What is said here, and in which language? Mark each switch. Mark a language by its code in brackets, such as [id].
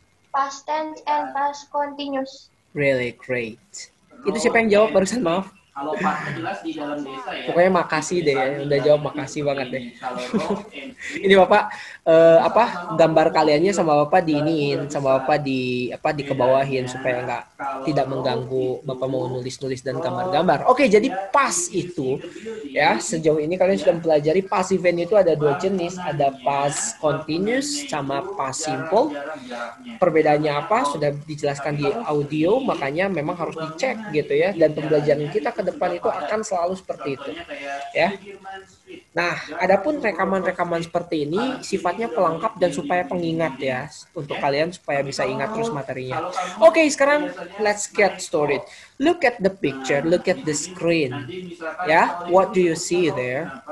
[en] Past tense and past continuous. Really great. [id] Itu siapa yang jawab barusan, maaf? Kalau pas jelas di dalam desa ya. Pokoknya makasih deh ya, udah jawab, makasih banget deh. Ini Bapak gambar kaliannya sama Bapak diiniin, sama Bapak dikebawahin supaya tidak mengganggu Bapak mau nulis-nulis dan gambar-gambar. Oke, jadi pas itu ya, sejauh ini kalian sudah mempelajari passive itu ada dua jenis, ada past continuous sama past simple. Perbedaannya apa? Sudah dijelaskan di audio, makanya memang harus dicek gitu ya, dan pembelajaran kita ke depan itu akan selalu seperti itu ya. Nah, adapun rekaman-rekaman seperti ini sifatnya pelengkap dan supaya pengingat ya, untuk kalian supaya bisa ingat terus materinya. Oke, sekarang [en] let's get started. Look at the picture, look at the screen. [id] Ya, [en] what do you see there?